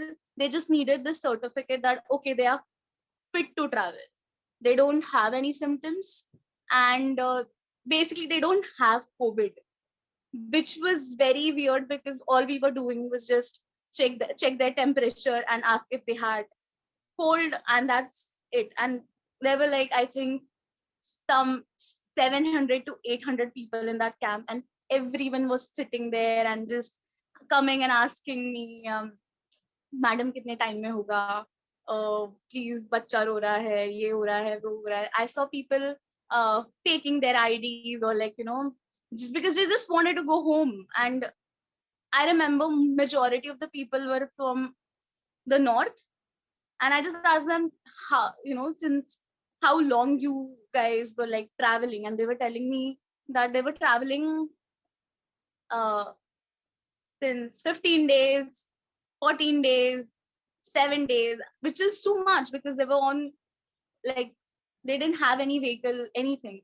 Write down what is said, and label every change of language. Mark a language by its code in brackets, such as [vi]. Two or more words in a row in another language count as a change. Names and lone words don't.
[en] They just needed this certificate that okay, they are fit to travel, they don't have any symptoms, and basically they don't have COVID, which was very weird because all we were doing was just check their temperature and ask if they had cold, and that's it. And there were like, I think, some 700 to 800 people in that camp, and everyone was sitting there and just coming and asking me, [hi] मैडम कितने टाइम में होगा, प्लीज़ बच्चा रो रहा है, ये हो रहा है, वो हो रहा है. [en] I saw people taking their IDs, or like just because they just wanted to go home. And I remember majority of the people were from the north, and I just asked them how, since how long you guys were like traveling, and they were telling me that they were traveling since 15 days, 14 days, 7 days, which is too much because they were on, like, they didn't have any vehicle, anything.